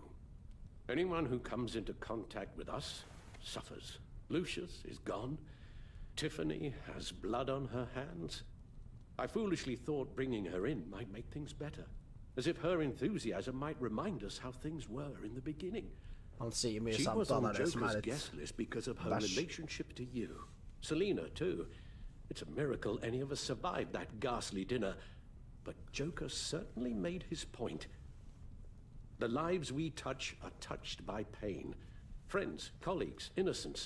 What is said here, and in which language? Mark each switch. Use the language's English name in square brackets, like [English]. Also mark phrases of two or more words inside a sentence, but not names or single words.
[English] Anyone who comes into contact with us suffers. Lucius is gone. Tiffany has blood on her hands. I foolishly thought bringing her in might make things better. As if her enthusiasm might remind us how things were in the beginning. [Norwegian] Han sier mye [English] She [Norwegian] sant, [English] was [Norwegian] han [English] on [Norwegian] er det som [English] Joker's [Norwegian] er litt [English] guest list because of her [Norwegian] bæsj. [English] relationship to you. Selena, too. It's a miracle any of us survived that ghastly dinner. But Joker certainly made his point. The lives we touch are touched by pain. Friends, colleagues, innocents.